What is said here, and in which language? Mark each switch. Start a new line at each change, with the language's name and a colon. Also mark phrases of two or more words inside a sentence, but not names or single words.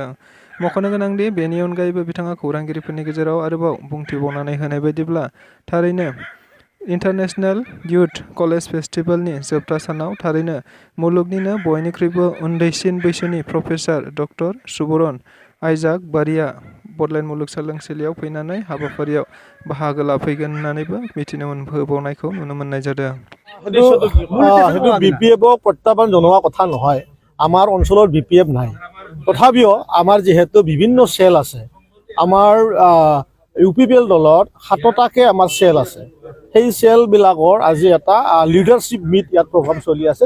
Bodo: मख'नो गोनांदि बेनि अनगायैबो बिथाङा खौरांगिरिफोरनि गेजेराव आरोबाव बुंथिबावनानै होनाय बायदिब्ला थारैनो इन्टारनेशनेल युथ कलेज फेस्टिभेलनि जोबथा सानाव थारैनो मुलुगनिनो बयनिख्रुइबो उन्दैसिन बैसोनि प्रफेसार डक्टर सुबरन आइजाक बारिया बड'लेण्ड मुलुगसोलोंसालियाव फैनानै हाबाफारियाव बाहागो लाफैगोन होननानैबो मिथिनो मोनबावनायखौ नुनो मोननाय जादों।
Assamese: সেইটো BPF প্ৰত্যাহ্বান জনোৱা কথা নহয়, আমাৰ অঞ্চলত BPF নাই। তথাপিও আমাৰ যিহেতু বিভিন্ন চেল আছে, আমাৰ UPPL দলত 7টাকে আমাৰ চেল আছে। সেই চেলবিলাকৰ আজি এটা
English: leadership meet
Assamese: ইয়াত প্ৰগ্ৰাম চলি আছে।